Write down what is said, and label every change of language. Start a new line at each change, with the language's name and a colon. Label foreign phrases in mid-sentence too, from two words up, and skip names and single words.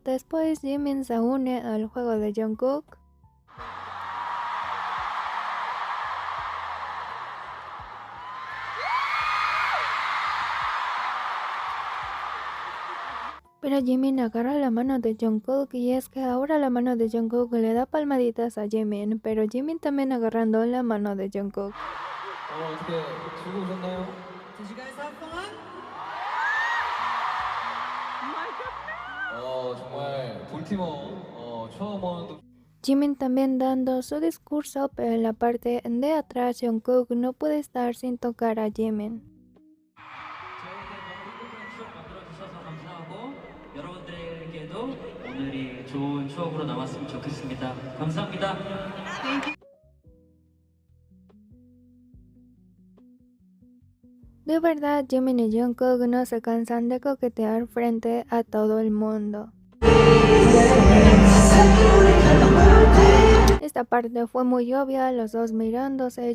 Spanish: Después Jimin se une al juego de Jungkook. Pero Jimin agarra la mano de Jungkook y es que ahora la mano de Jungkook le da palmaditas a Jimin, pero Jimin también agarrando la mano de Jungkook.
Korean: 어떻게 즐거우셨나요?
English: Did you guys have fun?
Korean: 정말 볼티모 처음 오는
Spanish: Jimin también dando su discurso, pero en la parte de atrás Jungkook no puede estar sin tocar a Jimin.
Korean: 여러분들에게도 오늘이 좋은 추억으로 남았으면 좋겠습니다. 감사합니다.
Spanish: De verdad, Jimin y Jungkook no se cansan de coquetear frente a todo el mundo. Esta parte fue muy obvia, los dos mirándose.